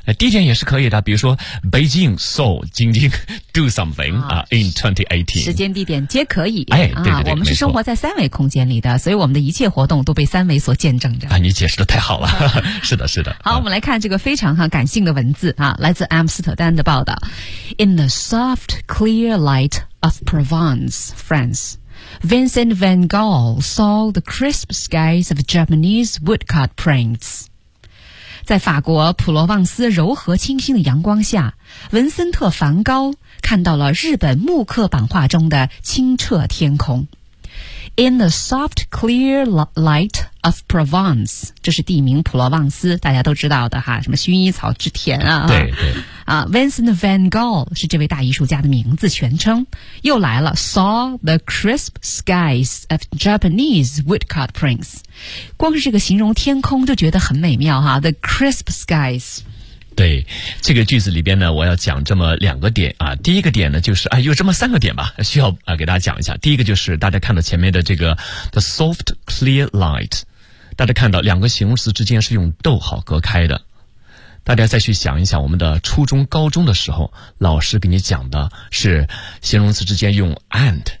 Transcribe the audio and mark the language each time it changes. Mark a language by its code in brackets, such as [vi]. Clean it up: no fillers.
[zh] 地点也是可以的，比如说 Beijing saw 京津 do something 啊、in 2018，时间地点皆可以。哎，对对对、我们是生活在三维空间里的，所以我们的一切活动都被三维所见证着。啊，你解释的太好了。是的是的。好、我们来看这个非常感性的文字啊，来自阿姆斯特丹的报道。 [en] In the soft, clear light of Provence, France, Vincent van Gogh saw the crisp skies of Japanese woodcut prints. [zh] 在法国普罗旺斯柔和清新的阳光下，文森特·梵高看到了日本木刻版画中的清澈天空。 [en] In the soft, clear light [zh] of Provence， 这是地名普罗旺斯，大家都知道的哈，什么薰衣草之田啊。对对。啊 ，Vincent van Gogh 是这位大艺术家的名字全称。又来了 ， Saw the crisp skies of Japanese woodcut prints，光是这个形容天空就觉得很美妙哈 ， the crisp skies。对，这个句子里边呢，我要讲这么两个点啊。第一个点呢，就是有这么三个点吧，需要给大家讲一下。第一个就是大家看到前面的这个 the soft clear light，大家看到两个形容词之间是用逗号隔开的。大家再去想一想，我们的初中、高中的时候，老师给你讲的是形容词之间用 and